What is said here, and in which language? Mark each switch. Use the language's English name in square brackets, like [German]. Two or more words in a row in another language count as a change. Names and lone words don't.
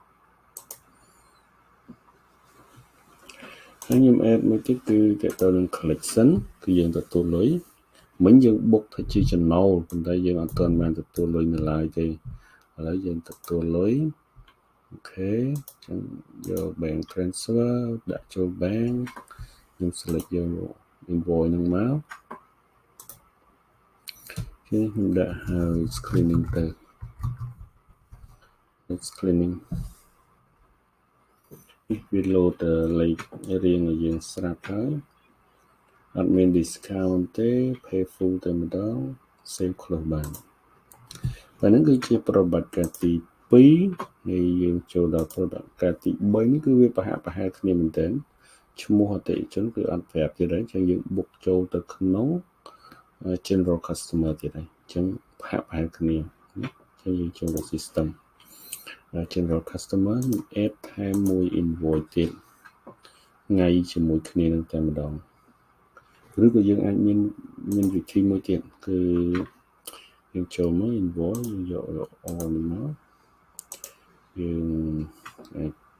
[Khmer] ហើយខ្ញុំ add មួយទៀតគឺតទៅនឹង collection គឺយើងទទួលលុយមិញយើង book ថាជាចំណូលប៉ុន្តែយើងអត់ទាន់បានទទួលលុយនៅឡើយទេឥឡូវយើងទទួលលុយអូខេចឹងយក [English] bank transfer [Khmer] ដាក់ចូល bank ខ្ញុំ select យក invoice ហ្នឹងមក ខ្ញុំដាក់ [English] house cleaning [Khmer] ទៅ [English] house cleaning [Khmer] វា load លេខរៀងឲ្យយើងស្រាប់ហើយអត់មាន discount ទេ [English] pay full [Khmer] តែម្ដង [English] save close [Khmer] បាន តែហ្នឹងគឺជាប្រវត្តិការទី2ហើយយើងចូលដល់ប្រវត្តិការទី3នេះគឺវាប្រហាក់ប្រហែល គ្នាមែនទែនឈ្មោះអតិថិជនគឺអត់ប្រាប់ទៀតហើយអញ្ចឹងយើង book ចូលទៅក្នុង [English] general customer [Khmer] ទៀតហើយអញ្ចឹងប្រហាក់ប្រហែលគ្នាអញ្ចឹងយើងចូលទៅ system [English] general customer [Khmer] add ថែមមួយ invoice ទៀតថ្ងៃជាមួយគ្នានឹងតែម្ដងឬក៏យើងអាចមានវិធីមួយទៀតគឺយើងចូលមក invoice យើងយក all នេះមកយើងអាច